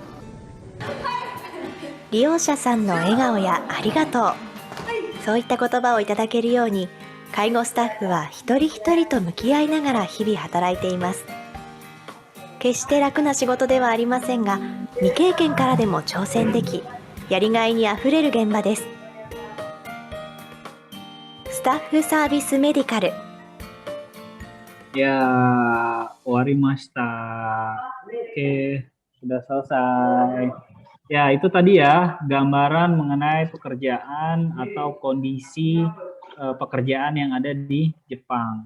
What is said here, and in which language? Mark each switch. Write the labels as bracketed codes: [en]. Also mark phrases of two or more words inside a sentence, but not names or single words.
[ja] 利用者さんの笑顔やありがとう、そういった言葉をいただけるように介護スタッフは一人一人と向き合いながら日々働いています。決して楽な仕事ではありませんが、 未経験からでも挑戦でき、やりがいにあふれる現場です。スタッフサービスメディカル。や、わりました. [id] Oke, sudah selesai. Ya, itu tadi ya gambaran mengenai pekerjaan atau kondisi pekerjaan yang ada di Jepang.